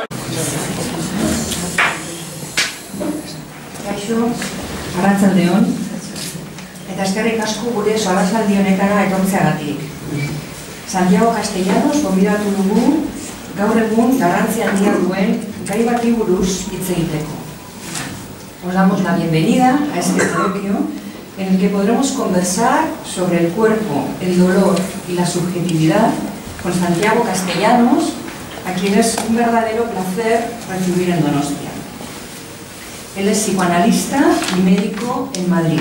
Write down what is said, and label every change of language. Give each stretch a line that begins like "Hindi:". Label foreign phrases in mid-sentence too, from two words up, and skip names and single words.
Basque: Kaixo, arratsaldeon, eta eskerrik asko gure solasaldi honetara etortzeagatik. Santiago Castellanos gonbidatu dugu gaur egun garrantzi handia duen gai bati buruz hitz egiteko.
Spanish: Os damos la bienvenida a este coloquio en el que podremos conversar sobre el cuerpo, el dolor y la subjetividad con Santiago Castellanos, a quien es un verdadero placer recibir en Donostia. Él es psicoanalista y médico en Madrid.